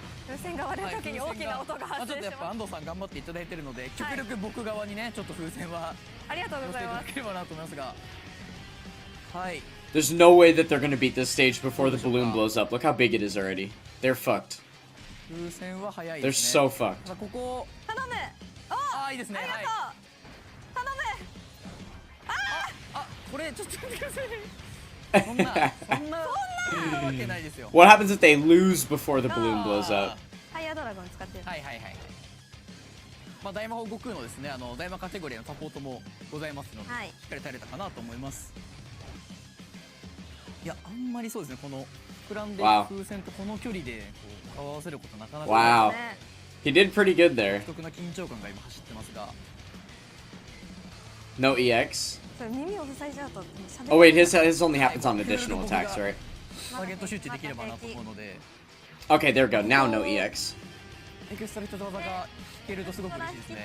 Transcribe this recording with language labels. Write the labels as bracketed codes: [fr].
[ja] 風船が割れるときに大きな音が発生します。ちょっとやっぱ安藤さん頑張っていただいてるので、極力僕側にねちょっと風船はありがとうございます。寄せていただければなと思いますが。はい。 [en] There's no way that they're gonna beat this stage before the balloon blows up. Look how big it is already. They're fucked. [ja] 風船は早い [en] They're [ja] ですね。 [en] so fucked. [ja] ここ。頼む。ああいいですね。ありがとう。頼む。あ、これちょっと待ってください。そんなわけないですよ。 [en] What happens if they lose before the balloon blows up? [ja] ハイヤードラゴン使ってる。はい。まあ大魔法悟空のですね、大魔カテゴリーのサポートもございますので、はいしっかり耐えれたかなと思います。いや、あんまりそうですね、この膨らんでいる風船とこの距離でこう顔を合わせることなかなか [en] Wow. He did pretty good there. [ja] 独特な緊張感が今走ってますが。 [en] No EX. [ja] それ耳を塞いじゃうと喋る。 [en] Oh wait, his only happens on additional attacks, right? [ja] ターゲット集中できればなと思うので。 [en] Okay, there we go. Now no EX. [ja] エクストラ必殺技が弾けるとすごく嬉しいですね。